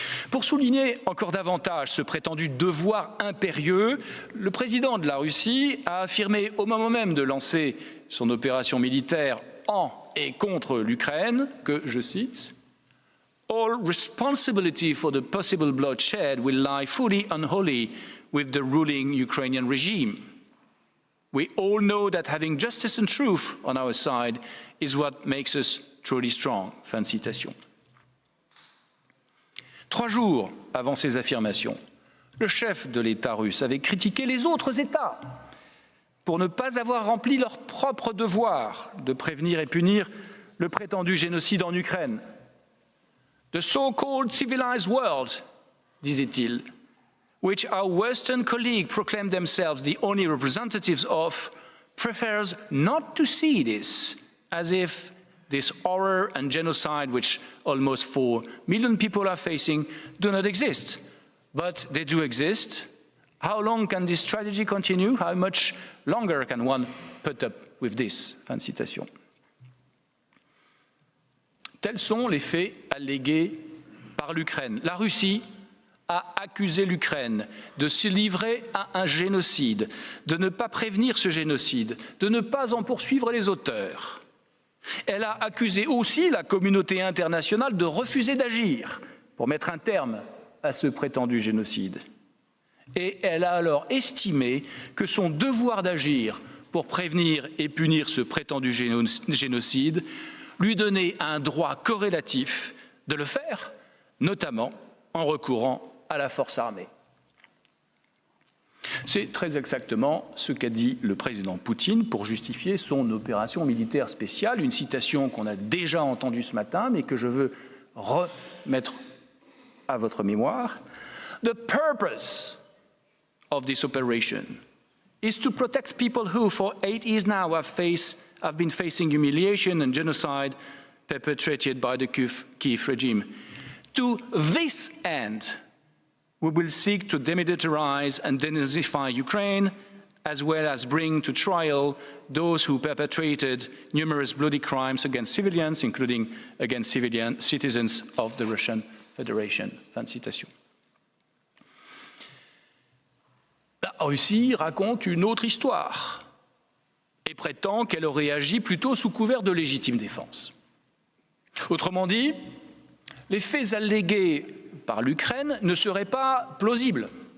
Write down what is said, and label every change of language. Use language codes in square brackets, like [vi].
[fr] Pour souligner encore davantage ce prétendu devoir impérieux, le président de la Russie a affirmé au moment même de lancer son opération militaire en et contre l'Ukraine que, je cite, « [en] All responsibility for the possible bloodshed will lie fully and wholly with the ruling Ukrainian regime. We all know that having justice and truth on our side is what makes us truly strong. » [fr] Fin de citation. 3 jours avant ces affirmations, le chef de l'État russe avait critiqué les autres États pour ne pas avoir rempli leur propre devoir de prévenir et punir le prétendu génocide en Ukraine. [en] « The so-called civilized world, [fr] disait-il, [en] which our Western colleagues proclaim themselves the only representatives of, prefers not to see this as if this horror and genocide, which almost 4 million people are facing, do not exist. But they do exist. How long can this tragedy continue? How much longer can one put up with this? [fr] Fin de citation. Tels sont les faits allégués par l'Ukraine. La Russie a accusé l'Ukraine de se livrer à un génocide, de ne pas prévenir ce génocide, de ne pas en poursuivre les auteurs. Elle a accusé aussi la communauté internationale de refuser d'agir pour mettre un terme à ce prétendu génocide. Et elle a alors estimé que son devoir d'agir pour prévenir et punir ce prétendu génocide lui donnait un droit corrélatif de le faire, notamment en recourant à la force armée. C'est très exactement ce qu'a dit le président Poutine pour justifier son opération militaire spéciale, une citation qu'on a déjà entendue ce matin, mais que je veux remettre à votre mémoire. [en] The purpose of this operation is to protect people who, for 8 years now, have been facing humiliation and genocide perpetrated by the Kiev regime. To this end, we will seek to demilitarize and denazify Ukraine, as well as bring to trial those who perpetrated numerous bloody crimes against civilians, including against citizens of the Russian Federation. [fr] Fin de citation. La Russie raconte une autre histoire et prétend qu'elle aurait agi plutôt sous couvert de légitime défense. Autrement dit, les faits allégués par l'Ukraine ne seraient pas plausibles.